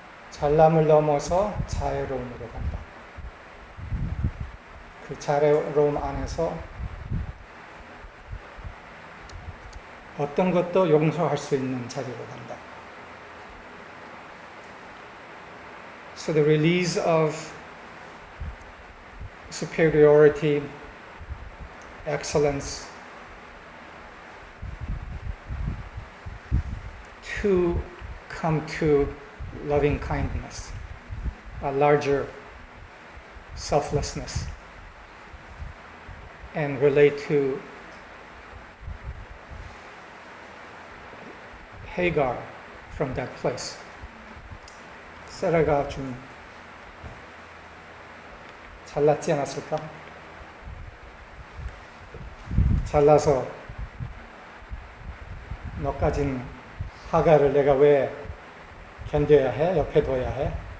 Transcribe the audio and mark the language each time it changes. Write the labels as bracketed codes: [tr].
[ko] 잘남을 넘어서 자애로움으로 간다. 그 자애로움 안에서 어떤 것도 용서할 수 있는 자리로 간다. [en] So the release of superiority, excellence, to come to loving kindness, a larger selflessness, and relate to Hagar from that place. [ko] 세라가 좀 잘났지 않았을까? 잘나서 너까진 하가를 내가 왜 견뎌야 해? 옆에 둬야 해?